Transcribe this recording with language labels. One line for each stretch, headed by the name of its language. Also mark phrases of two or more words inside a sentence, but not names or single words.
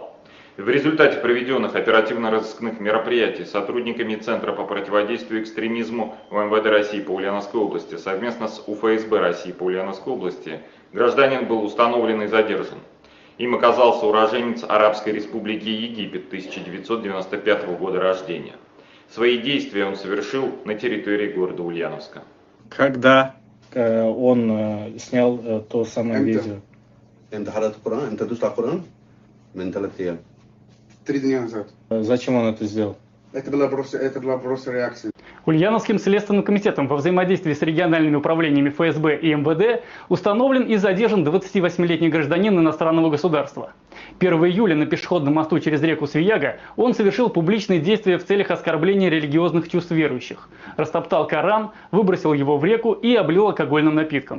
Russian: В результате проведенных оперативно-розыскных мероприятий сотрудниками Центра по противодействию экстремизму в МВД России по Ульяновской области совместно с УФСБ России по Ульяновской области гражданин был установлен и задержан. Им оказался уроженец Арабской Республики Египет 1995 года рождения. Свои действия он совершил на территории города Ульяновска. Когда он снял то самое видео?
Arabic: انت حضرت القرآن؟ انت دوست على القرآن؟ من 3 أيام.
Russian: 3 дня назад. Зачем он это сделал? Это была просто реакция. Ульяновским следственным комитетом во взаимодействии с региональными управлениями ФСБ и МВД установлен и задержан 28-летний гражданин иностранного государства. 1 июля на пешеходном мосту через реку Свияга он совершил публичные действия в целях оскорбления религиозных чувств верующих, растоптал Коран, выбросил его в реку и облил алкогольным напитком.